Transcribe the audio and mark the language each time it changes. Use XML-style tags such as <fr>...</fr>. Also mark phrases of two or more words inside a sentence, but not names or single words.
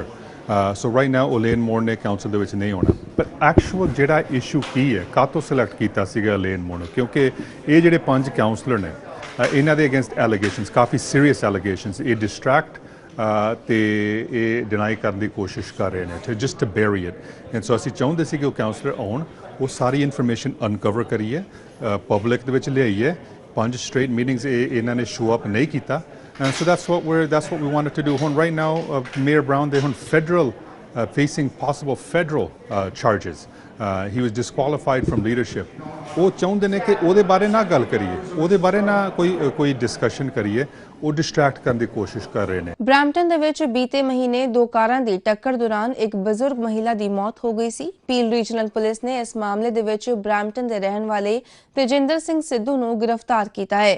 <en>so right now</en> <pa>ਇਲੇਨ ਮੂਰ ਨੇ ਕਾਉਂਸਲ ਦੇ ਵਿੱਚ ਨਹੀਂ ਆਉਣਾ। ਪਰ ਐਕਚੁਅਲ ਜਿਹੜਾ ਇਸ਼ੂ ਕੀ ਹੈ, ਕਾਹਤੋਂ ਸਿਲੈਕਟ ਕੀਤਾ ਸੀਗਾ ਇਲੇਨ ਮੂਰ ਨੂੰ, ਕਿਉਂਕਿ ਇਹ ਜਿਹੜੇ 5 ਕਾਉਂਸਲਰ ਨੇ ਇਹਨਾਂ ਦੇ</pa> <en>against allegations,</en> <pa>ਕਾਫੀ</pa> <en>serious allegations,</en> <pa>ਇਹ ਡਿਸਟਰੈਕਟ ਤੇ ਇਹ ਡਿਨਾਈ ਕਰਨ ਦੀ ਕੋਸ਼ਿਸ਼ ਕਰ ਰਹੇ ਨੇ</pa> <en>just to bury it. and so</en> <pa>ਅਸੀਂ ਚਾਹੁੰਦੇ ਸੀ ਕਿ ਉਹ ਕਾਉਂਸਲਰ ਆਉਣ, ਉਹ ਸਾਰੀ</pa> <en>information uncover</en> <pa>ਕਰੀਏ, ਪਬਲਿਕ ਦੇ ਵਿੱਚ ਲਿਆਈਏ। 5</pa> <en>straight meetings</en> <pa>ਇਹਨਾਂ ਨੇ</pa> <en>show up</en> <pa>ਨਹੀਂ ਕੀਤਾ।</pa> <en>and so that's what we wanted to do. ਹੁਣ right now Mayor Brown</en> <pa>ਦੇ ਹੁਣ</pa> <en>federal facing possible federal charges. He was disqualified from leadership.</en> <pa>ਉਹ ਚਾਹੁੰਦੇ ਨੇ ਕਿ ਉਹਦੇ ਬਾਰੇ ਨਾ ਗੱਲ ਕਰੀਏ, ਉਹਦੇ ਬਾਰੇ ਨਾ ਕੋਈ ਡਿਸਕਸ਼ਨ ਕਰੀਏ। ਉਹ ਡਿਸਟਰੈਕਟ ਕਰਨ ਦੀ ਕੋਸ਼ਿਸ਼ ਕਰ ਰਹੇ ਨੇ। ਬ੍ਰੈਂਪਟਨ ਦੇ ਵਿੱਚ ਬੀਤੇ ਮਹੀਨੇ 2 ਕਾਰਾਂ ਦੀ ਟੱਕਰ ਦੌਰਾਨ ਇੱਕ ਬਜ਼ੁਰਗ ਮਹਿਲਾ ਦੀ ਮੌਤ ਹੋ ਗਈ ਸੀ। ਪੀਲ ਰੀਜਨਲ ਪੁਲਿਸ ਨੇ ਇਸ ਮਾਮਲੇ ਦੇ ਵਿੱਚ ਬ੍ਰੈਂਪਟਨ ਦੇ ਰਹਿਣ ਵਾਲੇ ਤੇਜਿੰਦਰ ਸਿੰਘ ਸਿੱਧੂ ਨੂੰ ਗ੍ਰਿਫਤਾਰ ਕੀਤਾ ਹੈ।</pa>